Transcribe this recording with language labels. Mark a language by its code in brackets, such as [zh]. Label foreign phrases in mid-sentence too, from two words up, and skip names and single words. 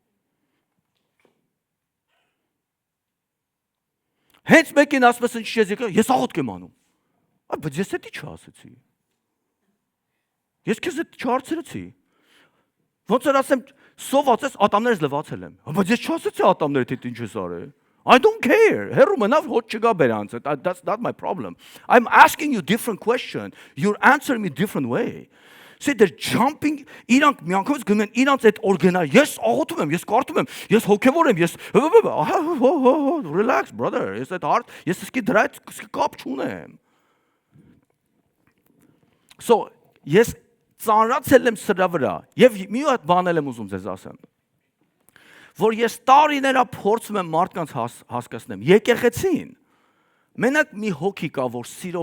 [hy] Հենց մեկին ասում ես ինչ ես աղոթք եմ անում։ Բայց ես դա չասեցի։ Ես քեզ դա չհարցրեցի։ Ոնց որ ասեմ, սոված ես ատամներս լվացել եմ։ Բայց ես չասեցի ատամներդ հետ ինչ ես արել։ [en] I don't care. [hy] Հերու մնավ հոտ չգա բերանց։ [en] That's not my problem. I'm asking you different question. You're answering me different way. See, they're jumping. [hy] Իրանք միանգամից գնում են իրանց այդ օրգանա։ Ես աղոթում եմ, ես կարդում եմ, ես հոգևոր եմ, ես [en] relax brother. [hy] Ես այդ հարց, ես իսկի դրա հետ կապ չունեմ։ So, ես ծանրացել եմ սրա վրա եւ մի հատ բան եմ ուզում ձեզ ասեմ։ Որ ես տարիներա փորձում եմ մարդկանց հասկացնեմ, եկեղեցին մենակ մի հոգի կա, որ սիրով